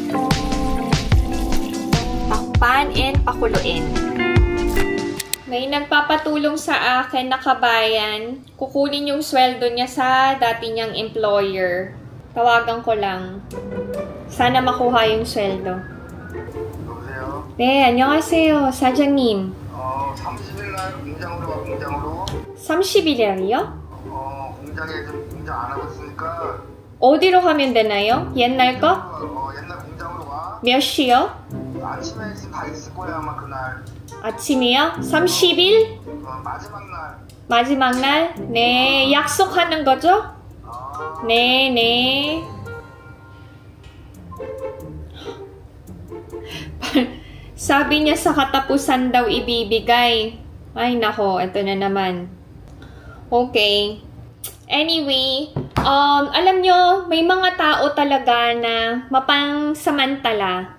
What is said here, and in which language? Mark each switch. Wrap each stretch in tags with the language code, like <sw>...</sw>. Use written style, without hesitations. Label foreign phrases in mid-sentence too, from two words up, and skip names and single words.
<tl>Takpan and pakuluin. May nagpapatulong sa akin na kabayan. Kukunin yung sweldo niya sa dati niyang employer. Tawagan ko lang. Sana makuha yung sweldo.</tl> <ko>여보세요? 네, 안녕하세요. 사장님. 30일 날 공장으로 와, 공장으로. 30일이요? 공장에 좀 공장 안 하고 있으니까. 어디로 가면 되나요? 옛날 거? 옛날 공장으로 와. 몇 시요? 아침에 다 있을 거야, 아마 그날. 아침이요? 30일? 마지막 날. 마지막 날? 네, 약속하는 거죠? 네, 네.</ko> <tl>Sabi niya sa katapusan daw ibibigay. Ay, nako, ito na naman. Okay. Anyway, alam nyo, may mga tao talaga na mapangsamantala.</tl>